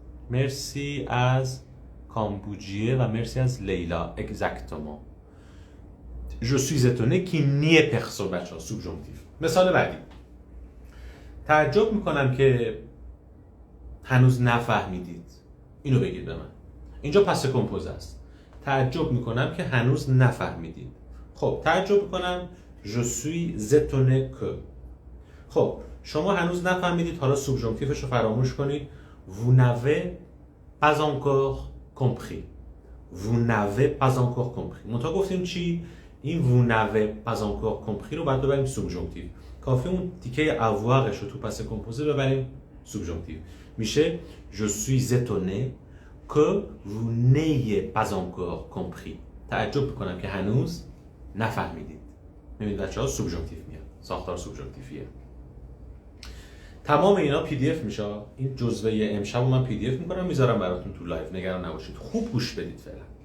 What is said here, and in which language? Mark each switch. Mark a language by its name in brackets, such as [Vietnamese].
[Persian] مرسی از کامبوجیه و مرسی از لیلا. [French] exactement. Je suis étonné qu'il n'y ait personne. [Persian] بچه‌ها سوبژانکتیو. مثال بعدی. تعجب میکنم که هنوز نفهمیدید. اینو بگید به من. اینجا پس کمپوز است. تعجب میکنم که هنوز نفهمیدید. خب تعجب میکنم [French] je suis étonné que. [Persian] خب شما هنوز نفهمیدید، حالا سوبژانکتیوش رو فراموش کنید. [French] vous n'avez pas encore compris. vous n'avez pas encore compris. [Persian] منتها گفتیم چی؟ این [French] vous n'avez pas encore compris [Persian] رو بعد ببریم سوبژانکتیو. کافی اون تیکه avouarش رو تو پس کمپوزه ببریم سوبژانکتیو. میشه [French] je suis étonné que vous n'ayez pas encore compris. [Persian] تعجب میکنم که هنوز نفهمیدید. میبینید بچه‌ها سوبژانکتیو میاد. ساختار سوبژانکتیویه. تمام اینا پی دی اف میشه. این جزوه امشب رو من پی دی اف میکنم میذارم براتون تو لایو. نگران نباشید. خوب گوش بدید فعلا.